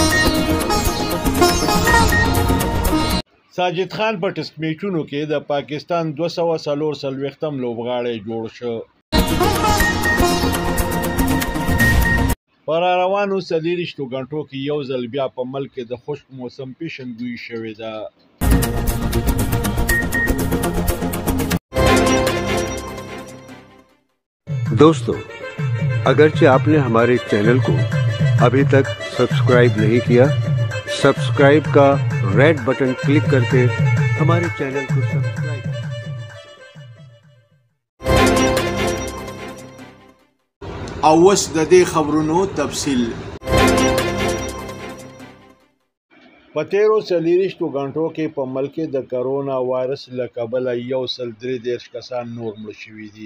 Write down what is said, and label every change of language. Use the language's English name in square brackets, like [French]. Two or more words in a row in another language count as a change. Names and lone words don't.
[Pashto] ساجد خان په ټیسټ میچونو کې د پاکستان 244 لوبغاړی جوړ شو. په روانو 24 غنټو کې یو ځل بیا په ملک کې د خشک موسم پیشنګویي شوې ده. [Urdu] دوستوں، اگرچہ آپ نے ہمارے چینل کو ابھی تک سبسکرائب نہیں کیا، سبسکرائب کا [English] red button click [Urdu] کر کے ہمارے چینل کو سبسکرائب. [Pashto] اوس د دې خبرونو تفصیل په تیرو 40 غنټو کې په ملک کې د کرونا وایرس له کبله 133 کسان نور مړ شوي دي.